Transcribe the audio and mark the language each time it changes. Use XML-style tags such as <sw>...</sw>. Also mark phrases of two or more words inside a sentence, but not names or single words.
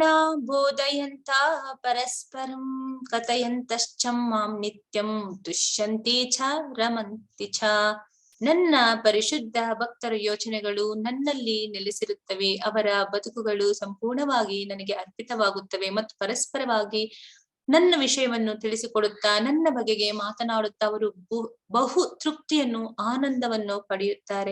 <sa>ಬೋಧಯಂತ ಪರಸ್ಪರಂ ಕಥಯಂತಶ್ಚ ಮಾಂ ನಿತ್ಯಂ ತುಷ್ಯಂತಿ ಚ ರಮಂತಿ ಚ.</sa> <kn>ನನ್ನ ಪರಿಶುದ್ಧ ಭಕ್ತರ ಯೋಚನೆಗಳು ನನ್ನಲ್ಲಿ ನೆಲೆಸಿರುತ್ತವೆ. ಅವರ ಬದುಕುಗಳು ಸಂಪೂರ್ಣವಾಗಿ ನನಗೆ ಅರ್ಪಿತವಾಗುತ್ತವೆ ಮತ್ತು ಪರಸ್ಪರವಾಗಿ ನನ್ನ ವಿಷಯವನ್ನು ತಿಳಿಸಿಕೊಡುತ್ತಾ ನನ್ನ ಬಗೆಗೆ ಮಾತನಾಡುತ್ತಾ ಅವರು ಬಹು ತೃಪ್ತಿಯನ್ನು, ಆನಂದವನ್ನು ಪಡೆಯುತ್ತಾರೆ.</kn>